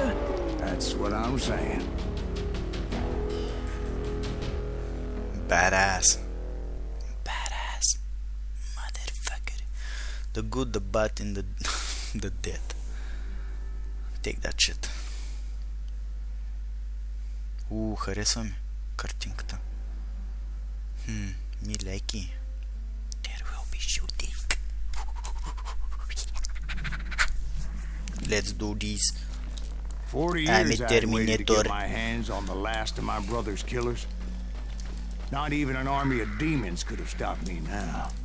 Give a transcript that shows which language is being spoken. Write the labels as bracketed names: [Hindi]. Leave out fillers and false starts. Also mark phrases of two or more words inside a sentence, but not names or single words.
[English] That's what I'm saying. Badass. Badass. Motherfucker. The good, the bad, and the dead. Take that shit. [Bulgarian] Харесва ми картинката. Милеки. [English] There will be shooting. Let's do this. 40 years I waited to get my hands on the last of my brother's killers. Not even an army of demons could have stopped me now.